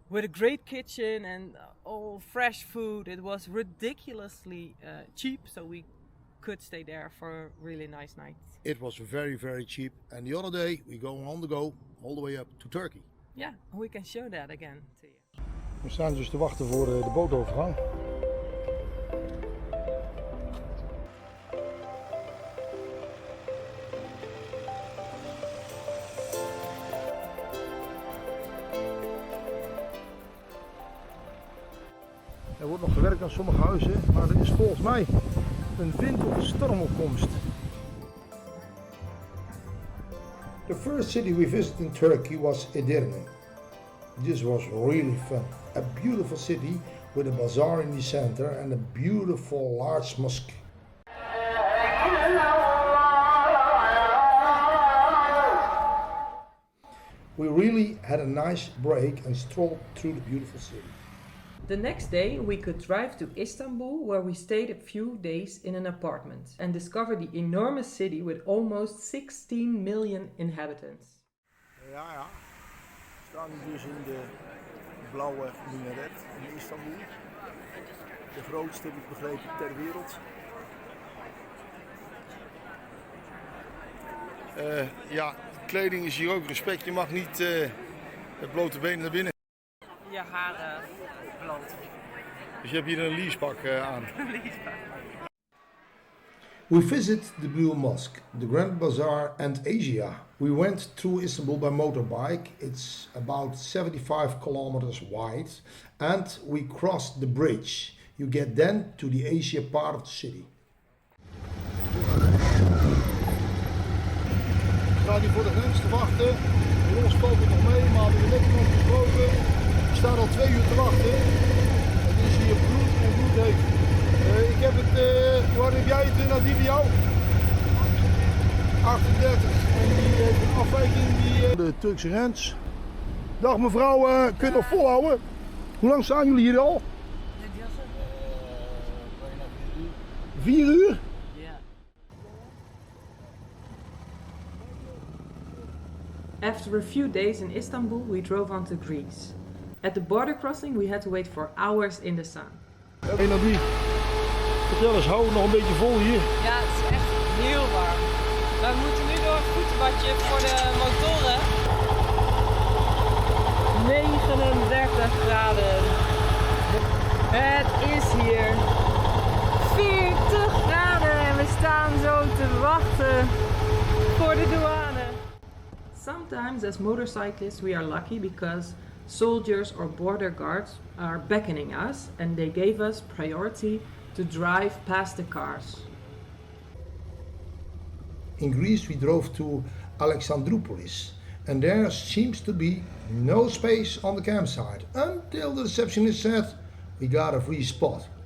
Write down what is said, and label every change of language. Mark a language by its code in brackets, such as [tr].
[en] With a great kitchen and all fresh food. It was ridiculously cheap, so we could stay there for a really nice night. It was very, very cheap. And the other day we go on the go all the way up to Turkey. Yeah, we can show that again to you. [nl] We staan dus te wachten voor de bootovergang. Er wordt nog gewerkt aan sommige huizen, maar er is volgens mij een wind- of een stormopkomst. [en] The first city we visited in Turkey was Edirne. This was really fun. A beautiful city with a bazaar in the center and a beautiful large mosque. We really had a nice break and strolled through the beautiful city. The next day we could drive to Istanbul, where we stayed a few days in an apartment and discovered the enormous city with almost 16 million inhabitants. [nl] Ja. We staan dus in de blauwe minaret in Istanbul. De grootste, heb ik begrepen, ter wereld. Ja, kleding is hier ook respect. Je mag niet met blote benen naar binnen. Je haren bloot. Dus je hebt hier een leasepak aan. [en] We visited the Blue Mosque, the Grand Bazaar and Asia. We went through Istanbul by motorbike. It's about 75 kilometers wide and we crossed the bridge. You get then to the Asia part of the city. [nl] We staan hier voor de grens te wachten. Bij ons valt het nog mee, maar we hebben net nog gesproken. We staan al 2 uur te wachten. Het is hier bloed en bloedheet. Ik heb het, hoe hard heb jij het nadien bij jou? 38. En die heeft een afwijking die... De Turkse grens. Dag mevrouw, kun je nog volhouden? Hoe lang staan jullie hier al? 4 uur? [en] After a few days in Istanbul, we drove on to Greece. At the border crossing, we had to wait for hours in the sun. [nl] Hey Nadie, vertel eens, hou het nog een beetje vol hier. Ja, het is echt heel warm. We moeten nu door het voetenbadje voor de motoren. 39 graden. Het is hier 40 graden en we staan zo te wachten voor de douane. [en] Sometimes as motorcyclists we are lucky because soldiers or border guards are beckoning us and they gave us priority to drive past the cars. In Greece we drove to Alexandroupolis and there seems to be no space on the campsite until the receptionist said we got a free spot.